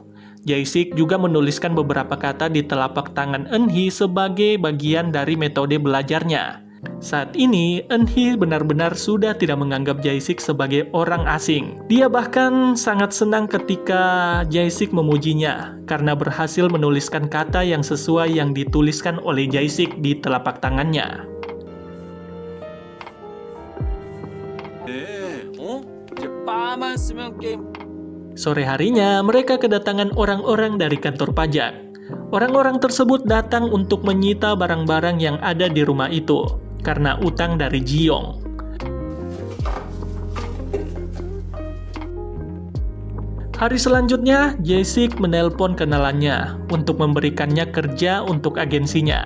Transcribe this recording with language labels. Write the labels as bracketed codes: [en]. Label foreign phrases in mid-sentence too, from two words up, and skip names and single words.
[id] Jae-sik juga menuliskan beberapa kata di telapak tangan Eun-hee sebagai bagian dari metode belajarnya. Saat ini, Eun-hee benar-benar sudah tidak menganggap Jae-sik sebagai orang asing. Dia bahkan sangat senang ketika Jae-sik memujinya karena berhasil menuliskan kata yang sesuai yang dituliskan oleh Jae-sik di telapak tangannya. [ko] 이제 바만 쓰면 게임. [id] Sore harinya, mereka kedatangan orang-orang dari kantor pajak. Orang-orang tersebut datang untuk menyita barang-barang yang ada di rumah itu karena utang dari Ji-young. Hari selanjutnya, Jae-sik menelpon kenalannya untuk memberikannya kerja untuk agensinya.